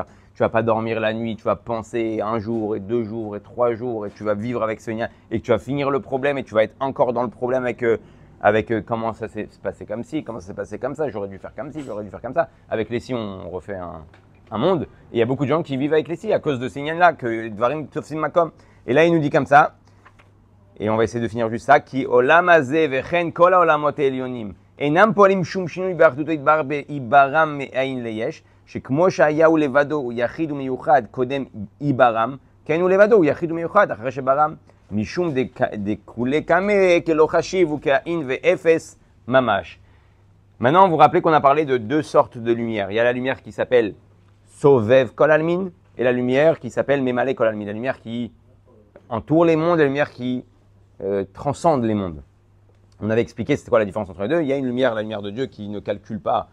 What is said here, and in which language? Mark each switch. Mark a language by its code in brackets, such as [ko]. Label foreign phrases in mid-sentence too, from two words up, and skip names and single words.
[fr] Tu vas pas dormir la nuit, tu vas penser un jour et 2 jours et 3 jours et tu vas vivre avec ce lien et que tu vas finir le problème et tu vas être encore dans le problème avec comment ça s'est passé comme ci, comment ça s'est passé comme ça, j'aurais dû faire comme ci, j'aurais dû faire comme ça. Avec les si, on refait un monde. Et il y a beaucoup de gens qui vivent avec les si à cause de ces liens-là, que [he] דברים תופסים מקום. [fr] Et là, il nous dit comme ça, et on va essayer de finir juste ça, qui [he] עולם הזה וכן כל העולמות עליונים. אינם פועלים שום שינוי באחדותו יתברך בעיברם מאין ליש, שכמו שהיה הוא לבדו הוא יחיד ומיוחד קודם עיברם, כן הוא לבדו הוא יחיד ומיוחד אחרי שברם, משום [arc] דכולי קמא כלא חשיב [he] וכאין ואפס ממש. [fr] Maintenant, vous vous rappelez qu'on a parlé de 2 sortes de lumière. Il y a la lumière qui s'appelle [arc] סובב כל עלמין [fr] et la lumière qui s'appelle [arc] ממלא כל עלמין. [fr] La lumière qui entoure les mondes et la lumière qui transcende les mondes. On avait expliqué c'était quoi la différence entre les deux. Il y a une lumière, la lumière de Dieu, qui ne calcule pas.